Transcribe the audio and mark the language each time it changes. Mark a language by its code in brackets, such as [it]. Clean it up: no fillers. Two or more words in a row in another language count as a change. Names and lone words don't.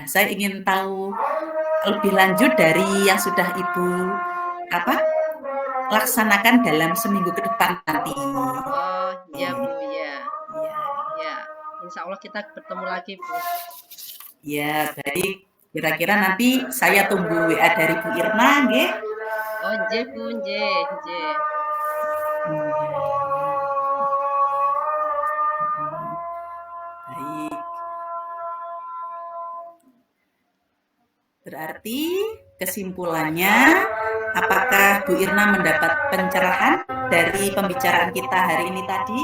[id] Saya ingin tahu lebih lanjut dari yang sudah Ibu laksanakan dalam seminggu ke depan nanti. Oh, iya Bu, ya. Ya, Ya, insya Allah kita bertemu lagi Bu. ya baik. Kira-kira nanti saya tunggu WA dari Bu Irna, nggih. Oh, nggih Bu, nggih, nggih. Baik. Berarti kesimpulannya, apakah Bu Irna mendapat pencerahan dari pembicaraan kita hari ini tadi?